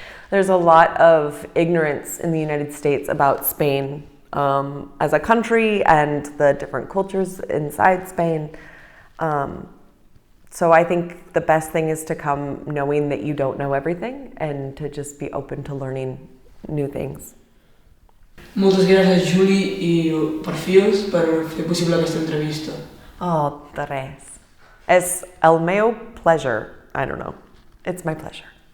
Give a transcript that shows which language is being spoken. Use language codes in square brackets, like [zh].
[en] There's a lot of ignorance in the United States about Spain as a country and the different cultures inside Spain. So I think the best thing is to come knowing that you don't know everything and to just be open to learning new things. [ca] Moltes gràcies, Juli i Perfils, per fer possible aquesta entrevista. [en] Oh, [ca] de res. És el meu [en] pleasure. I don't know. It's my pleasure.